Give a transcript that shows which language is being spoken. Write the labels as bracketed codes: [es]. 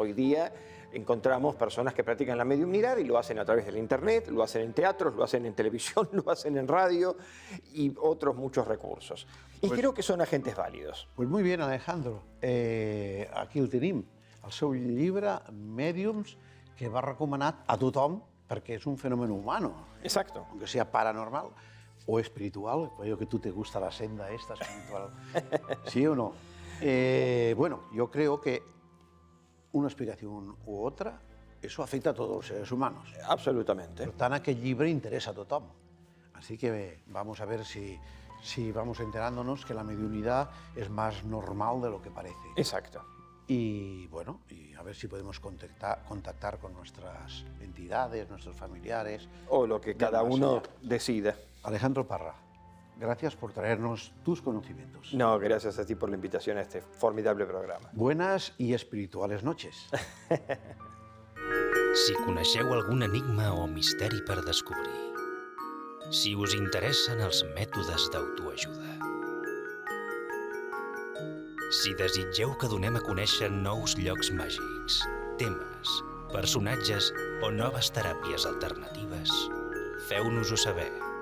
[es] Hoy día encontramos personas que practican la mediumnidad y lo hacen a través del internet, lo hacen en teatros, lo hacen en televisión, lo hacen en radio y otros muchos recursos. Y creo que son agentes válidos. Pues muy bien, Alejandro. [ca] Aquí el tenim, el seu llibre Mediums, que va recomanat a tothom perquè és un fenomen humano. [es] Exacto. Aunque sea paranormal o espiritual, veo que tú te gusta la senda esta espiritual. ¿Sí o no? Bueno, yo creo que una explicación u otra, eso afecta a todos los seres humanos. Absolutamente. [ca] Per tant, aquest llibre interessa a tothom. [es] Así que vamos a ver si vamos enterándonos que la mediunidad es más normal de lo que parece. Exacto. Y bueno, y a ver si podemos contactar con nuestras entidades, nuestros familiares. O lo que cada uno decida. Alejandro Parra, gracias por traernos tus conocimientos. No, gracias a ti por la invitación a este formidable programa. Buenas y espirituales noches. [ca] Si coneixeu algun enigma o misteri per descobrir, si us interessen els mètodes d'autoajuda, si desitgeu que donem a conèixer nous llocs màgics, temes, personatges o noves teràpies alternatives, feu-nos-ho saber.